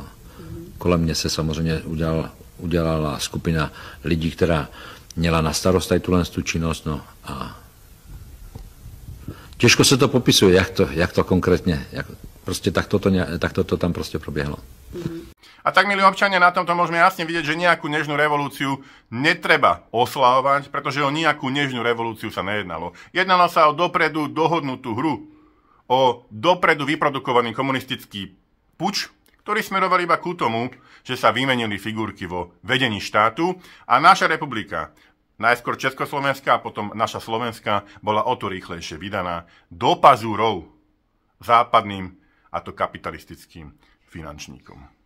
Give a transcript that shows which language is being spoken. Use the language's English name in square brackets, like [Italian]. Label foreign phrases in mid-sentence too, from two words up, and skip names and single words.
[Czech] Kolem mě se samozřejmě udělala skupina lidí, která měla na starost tady tu činnost, no a těžko se to popisuje, jak to konkrétně, prostě takto to tam prostě proběhlo. [Slovak] A tak, milí občania, na tomto môžeme jasne vidieť, že nejakú nežnú revolúciu netreba oslavovať, pretože o nejakú nežnú revolúciu sa nejednalo. Jednalo sa o dopredu dohodnutú hru, o dopredu vyprodukovaný komunistický puč, ktorý smeroval iba ku tomu, že sa vymenili figurky vo vedení štátu a naša republika, najskôr Československá a potom naša Slovenská, bola o to rýchlejšie vydaná do pazúrov západným a to kapitalistickým finančníkom.